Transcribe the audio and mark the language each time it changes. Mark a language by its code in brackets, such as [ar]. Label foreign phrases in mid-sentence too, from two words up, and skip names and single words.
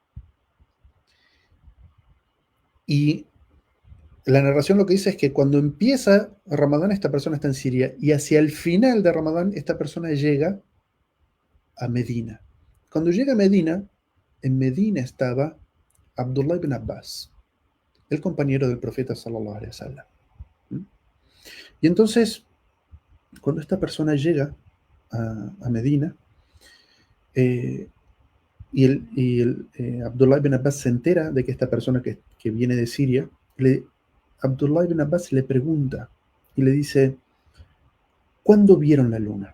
[es] Y la narración lo que dice es que cuando empieza Ramadán, esta persona está en Siria, y hacia el final de Ramadán, esta persona llega a Medina. Cuando llega a Medina, en Medina estaba Abdullah ibn Abbas, el compañero del profeta [ar] صلى الله عليه وسلم. [es] Y entonces, cuando esta persona llega a Medina, eh, Abdullah ibn Abbas se entera de que esta persona que viene de Siria, Abdullah ibn Abbas le pregunta y le dice, ¿cuándo vieron la luna?